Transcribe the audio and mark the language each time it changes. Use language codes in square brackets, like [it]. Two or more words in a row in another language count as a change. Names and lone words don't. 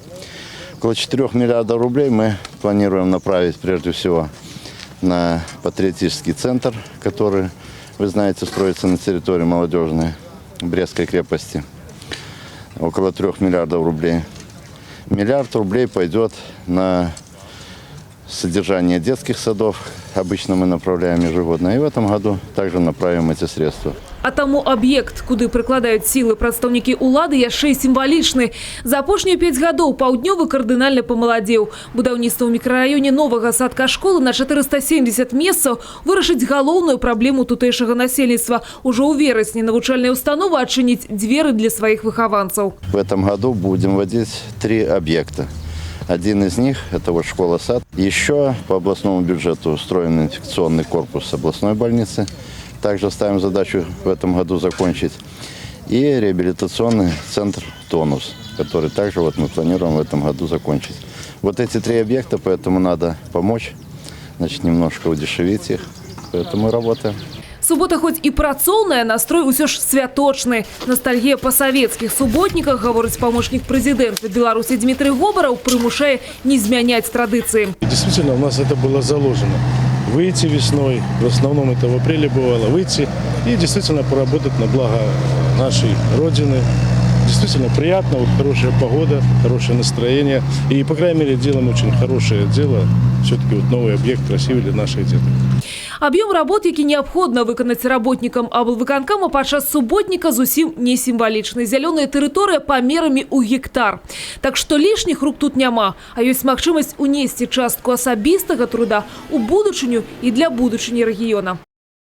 [ru] Около 4 миллиардов рублей мы планируем направить прежде всего на патриотический центр, который, вы знаете, строится на территории молодежной Брестской крепости. Около 3 миллиардов рублей. Миллиард рублей пойдет на содержание детских садов. Обычно мы направляем ежегодно. И в этом году также направим эти средства. [be] А таму аб'ект, куды прыкладаюць сілы прадстаўнікі ўлады, яшчэ і сімвалічны. За апошнія 5 гадоў паўднёвы кардынальна памаладзеў. Будаўніцтва ў мікрараёне новага садка-школы на 470 месцаў вырашыць галоўную праблему тутэйшага насельніцтва. Ужо ў верасні навучальная установа адчыніць дзверы для сваіх выхаванцаў. [ru] В этом году будем вводить 3 объекта. Один из них – это вот школа-сад. Еще по областному бюджету устроен инфекционный корпус областной больницы. Также ставим задачу в этом году закончить. И реабилитационный центр «Тонус», который также вот мы планируем в этом году закончить. Вот эти 3 объекта, поэтому надо помочь, значит, немножко удешевить их. Поэтому работаем. [be] Субота хоть і працоўная, настрой усё ж святочны. Ностальгія па савецкіх суботніках, гаворыць памочнік прэзідэнта Беларусі Дмітрый Гобараў, прымушае не змяняць традыцыі. [ru] Действительно, у нас это было заложено. Выйти весной, в основном это в апреле бывало, выйти и действительно поработать на благо нашей Родины. Действительно приятно, вот хорошая погода, хорошее настроение. И, по крайней мере, делаем очень хорошее дело. Все-таки вот новый объект красивый для наших деток. [be] Аб'ём работ, які неабходна выканаць работнікам аблвыканкама падчас суботніка, зусім не сімвалічны. Зялёная тэрыторыя памерамі ў гектар. Так што лішніх рук тут няма, а ёсць магчымасць унесці частку асабістага труда ў будучыню і для будучыні рэгіёна.